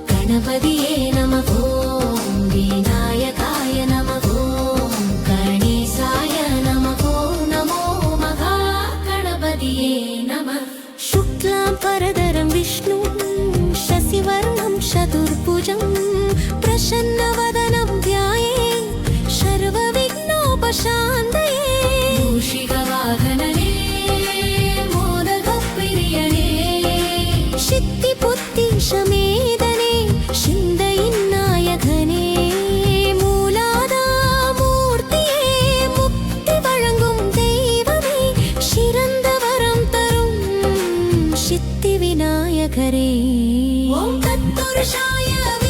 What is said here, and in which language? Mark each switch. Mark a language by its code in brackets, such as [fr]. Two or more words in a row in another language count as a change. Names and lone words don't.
[sa] गणपतिये नमः ॐ विनायकाय नमः ॐ गणेशाय नमः नमो महागणपतिये नमः शुक्लाम्बरधरं विष्णुं शशिवर्णं चतुर्भुजं प्रसन्नवदनं ध्याये [ta] सर्वविघ्नोपशान्तये மூஷிகவாகனனே மோதகப்பிரியனே சித்திபுத்தி சமேதனே சிந்தையின்னாயகனே மூலாதாமூர்த்தியே முக்தி வழங்கும் தெய்வமே சிறந்த வரம் தரும் சித்தி விநாயகரே ஓம் தத்புருஷாய